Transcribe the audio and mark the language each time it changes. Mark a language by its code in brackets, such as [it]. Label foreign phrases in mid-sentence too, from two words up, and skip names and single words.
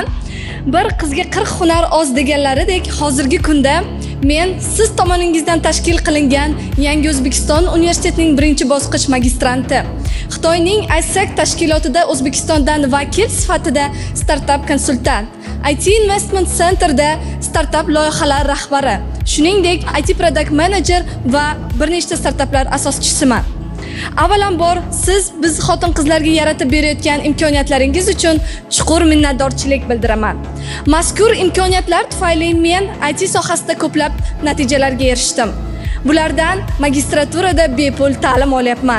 [uz] Bir qizga 40 hunar oz deganlaridek, hozirgi kunda men siz tomoningizdan tashkil qilingan Yangi O'zbekiston universitetining birinchi bosqich magistranti. Xitoyning ISAC tashkilotida O'zbekistondan vakil sifatida startup konsultant, IT Investment Centerda startup loyihalar rahbari, shuningdek [en] IT product manager [uz] va bir nechta startuplar asoschisiman. Avvalambor siz biz xotin-qizlarga yaratib berayotgan imkoniyatlaringiz uchun chuqur minnatdorchilik bildiraman. Mazkur imkoniyatlar tufayli men IT sohasida ko'plab natijalarga erishdim. Bulardan magistraturada bepul ta'lim olyapman.